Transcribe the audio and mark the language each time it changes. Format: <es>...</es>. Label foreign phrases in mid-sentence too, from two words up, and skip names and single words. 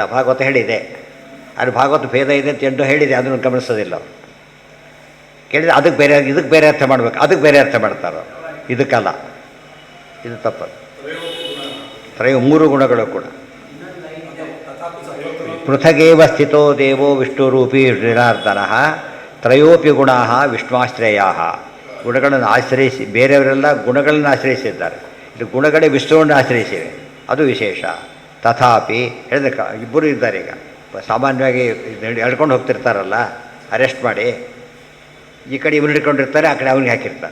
<kn>ಭಾಗವತ ಹೇಳಿದೆ, ಅದು ಭಾಗವತ ಭೇದ ಇದೆ ಅಂತ ಎಂಟು ಹೇಳಿದೆ, ಅದನ್ನು ಗಮನಿಸೋದಿಲ್ಲ ಅವರು. ಕೇಳಿದರೆ ಅದಕ್ಕೆ ಬೇರೆ ಇದಕ್ಕೆ ಬೇರೆ ಅರ್ಥ ಮಾಡ್ಬೇಕು, ಅದಕ್ಕೆ ಬೇರೆ ಅರ್ಥ ಮಾಡ್ತಾರೋ, ಇದಕ್ಕಲ್ಲ, ಇದು ತಪ್ಪದು. ಮೂರು ಗುಣಗಳು ಕೂಡ</kn> <sa>ಪೃಥಗೇವ ಸ್ಥಿತೋ ದೇವೋ ವಿಷ್ಣುರೂಪಿ ಜನಾರ್ದನ ತ್ರಯೋಪಿ ಗುಣಾ ವಿಷ್ಣುಶ್ರೇಯ.</sa> <kn>ಗುಣಗಳನ್ನು ಆಶ್ರಯಿಸಿ ಬೇರೆಯವರೆಲ್ಲ ಗುಣಗಳನ್ನು ಆಶ್ರಯಿಸಿದ್ದಾರೆ, ಇದು ಗುಣಗಳೇ ವಿಷ್ಣುವನ್ನು ಆಶ್ರಯಿಸಿವೆ, ಅದು ವಿಶೇಷ. ತಥಾಪಿ ಹೇಳಿದ್ರೆ ಇಬ್ಬರು ಇದ್ದಾರೆ. ಈಗ ಸಾಮಾನ್ಯವಾಗಿ ಎಳ್ಕೊಂಡು ಹೋಗ್ತಿರ್ತಾರಲ್ಲ, ಅರೆಸ್ಟ್ ಮಾಡಿ ಈ ಕಡೆ ಇವ್ರು ಹಿಡ್ಕೊಂಡಿರ್ತಾರೆ, ಆ ಕಡೆ ಅವ್ನಿಗೆ ಹಾಕಿರ್ತಾರೆ.</kn>